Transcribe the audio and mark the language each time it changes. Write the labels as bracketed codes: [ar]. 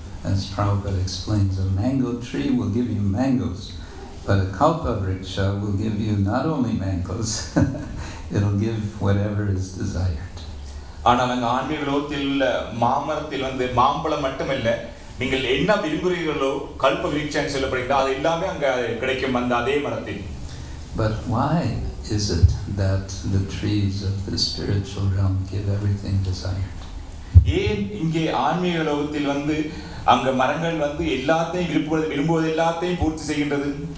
[en] As Prabhupada explains, a mango tree will give you mangoes, but a kalpa vriksha will give you not only mangoes, it'll give whatever is desired. [ta] ஆனால் அங்கே ஆன்மீக உலகத்தில் மாமரத்தில் மாம்பழம் மட்டுமல்ல, நீங்கள் என்ன விரும்புகிறீர்களோ கல்ப விருட்சம் சொல்லப்படுகிறது அது எல்லாமே அங்கே கிடைக்கும் அதே மரத்தில். [en] But why is it that the trees of the spiritual realm give everything desired? [ta] ஏன் இங்கே ஆன்மீக உலகத்தில் அங்க மரங்கள் எல்லாத்தையும் விரும்புவது எல்லாத்தையும் பூர்த்தி செய்கின்றது?